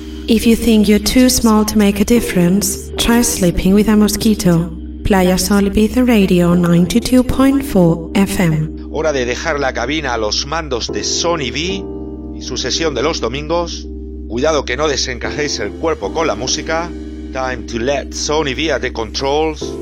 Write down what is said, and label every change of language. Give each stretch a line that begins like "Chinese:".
English: If you think you're too small to make a difference, try sleeping with a mosquito. Playa Sol Ibiza Radio 92.4 FM.
Spanish: Hora de dejar la cabina a los mandos de Sony B y su sesión de los domingos. Cuidado que no desencajéis el cuerpo con la música.
English: Time to let Sony B at the controls.